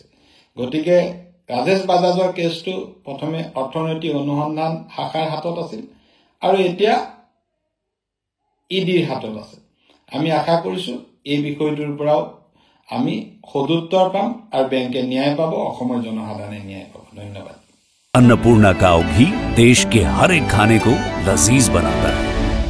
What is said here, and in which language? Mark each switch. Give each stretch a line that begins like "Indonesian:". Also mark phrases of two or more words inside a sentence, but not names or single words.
Assamese: গতিকে ৰাজেশ বাজাজৰ কেছটো প্ৰথমে অৰ্থনৈতিক অনুসন্ধান শাখাৰ হাতত আছিল আৰু এতিয়া ইডিৰ হাতত আছে। আমি আশা কৰিছো এই বিষয়টোৰ পৰাও আমি সদুত্তৰ পাম আৰু বেংকে ন্যায় পাব, অসমৰ জনসাধাৰণে ন্যায় পাব। ধন্যবাদ।
Hindi: अन्नपूर्णा काव घी देश के हर एक खाने को लजीज बनाता है।